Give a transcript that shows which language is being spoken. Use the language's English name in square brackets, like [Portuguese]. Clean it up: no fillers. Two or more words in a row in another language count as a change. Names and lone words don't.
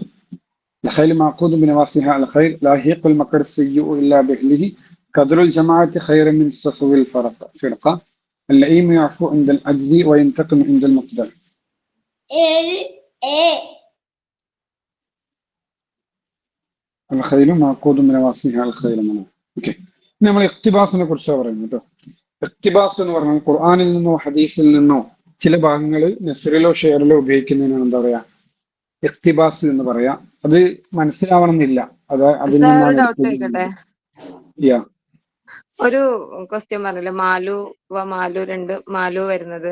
[Arabic] الخيل معقود بنواصيها على خير، لا يحيق المكر السيء إلا بأهله، كدر الجماعة خير من صفو فرقة، اللئيم يعفو عند العجز وينتقم عند المقدر. الخيل معقود بنواصيها على خير منه. [English] اوكي. [Malayalam] നമ്മൾ ഇഖ്തിബാസിനെ കുറിച്ചാണ് പറയുന്നത് കേട്ടോ. ഇഖ്തിബാസ് എന്ന് പറഞ്ഞാൽ ഖുർആനിൽ നിന്നോ ഹദീസിൽ നിന്നോ ചില ഭാഗങ്ങൾ നസ്റിലോ ഷെയറിലോ ഉപയോഗിക്കുന്നതിനാണ് എന്താ പറയാ? ഇഖ്തിബാസ് എന്ന് പറയാ. അത് മനസ്സിലാവണം എന്നില്ല. അത് അതിൽ നിന്നാണ്. ഒരു ക്വസ്റ്റ്യൻ പറഞ്ഞില്ലേ, മാലു രണ്ട് മാലു വരുന്നത്